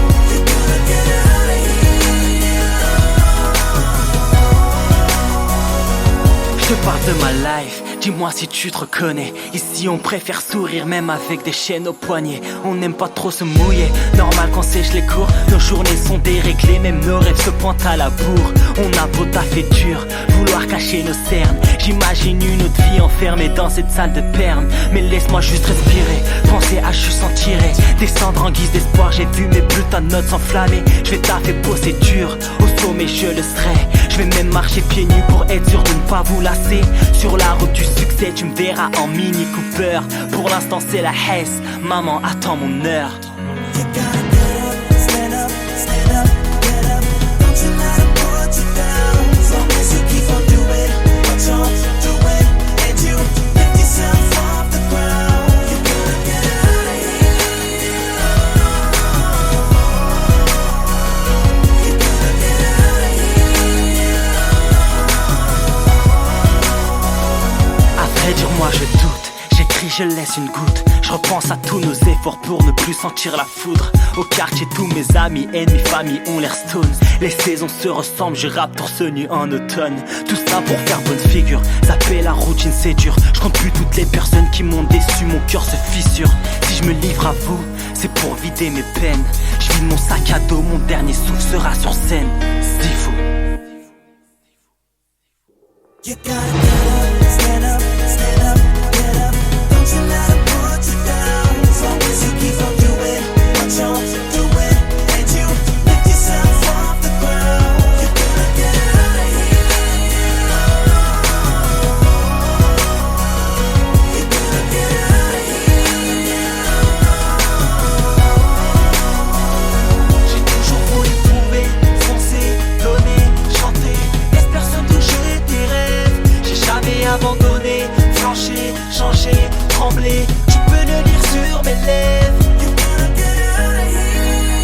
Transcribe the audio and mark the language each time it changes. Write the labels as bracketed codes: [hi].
[en] You're gonna get out of here. [fr] Je te parle de ma life, dis-moi si tu te reconnais. Ici on préfère sourire même avec des chaînes aux poignets. On n'aime pas trop se mouiller, normal qu'on sèche les cours. Nos journées sont déréglées, même nos rêves se pointent à la bourre. On a beau taffer dur, vouloir cacher nos cernes. J'imagine une autre vie enfermée dans cette salle de perme. Mais laisse-moi juste respirer, penser à juste en tirer. Descendre en guise d'espoir, j'ai vu mes putains de notes s'enflammer. Je vais taffer bosser dur, au sommet je le serai. Je vais même marcher pieds nus pour être sûr de ne pas vous lasser. Sur la route du succès, tu me verras en Mini Cooper. Pour l'instant c'est la Hesse, maman attend mon heure. [en] You gotta get up, stand up, stand up, get up. Don't you let them put you down. As long as you keep on doing what you're doing, and you lift yourself off the ground. You gotta get out of here. You gotta get out of here. [fr] À vrai dire moi je doute, j'écris je laisse une goutte. Je repense à tous nos efforts pour ne plus sentir la foudre. Au quartier tous mes amis, ennemis, famille ont l'air stone. Les saisons se ressemblent, je rappe torse nu en automne. Tout ça pour faire bonne figure, zapper la routine c'est dur. Je compte plus toutes les personnes qui m'ont déçu, mon cœur se fissure. Si je me livre à vous, c'est pour vider mes peines. Je vide mon sac à dos, mon dernier souffle sera sur scène. C'est fou. [en] You gotta get up, stand up, stand up, get up. Don't you let them put you down. As long as you keep on doing what you're doing, and you lift yourself off the ground. You gotta get out of here. You gotta get out of here. [fr] J'ai toujours voulu prouver, foncer, donner, chanter. Laisse personne toucher tes rêves. J'ai jamais abandonné, flanché, changé, tremblé. Tu peux le lire sur mes lèvres. [en] You gotta get out of here.